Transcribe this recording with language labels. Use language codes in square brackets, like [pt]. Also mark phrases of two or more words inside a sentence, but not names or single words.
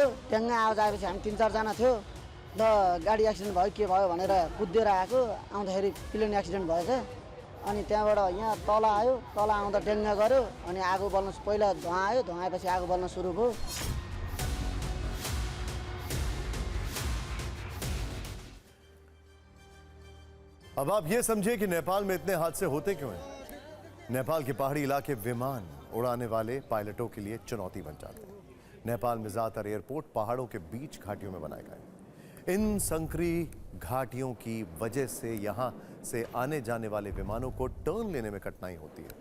[ne] ड्याङ्गै आवाज आएपछि हामी 3-4 जना थियो। ल गाडी एक्सिडेन्ट भयो के भयो भनेर कुदेर आएको, आउँदाखेरि प्लेन एक्सिडेन्ट भएछ। अनि त्यहाँबाट यहाँ तल आयो। तल आउँदा ड्याङ्गा गऱ्यो अनि आगो बल्न पहिला धुवा आयो, धुवा आएपछि आगो बल्न सुरु भयो। [hi] अब आप ये समझिए कि नेपाल में इतने हादसे होते क्यों हैं। नेपाल के पहाड़ी इलाके विमान उड़ाने वाले पायलटों के लिए चुनौती बन जाते हैं। नेपाल में ज़्यादातर एयरपोर्ट पहाड़ों के बीच घाटियों में बनाए गए। इन संकरी घाटियों की वजह से यहाँ से आने जाने वाले विमानों को टर्न लेने में कठिनाई होती है।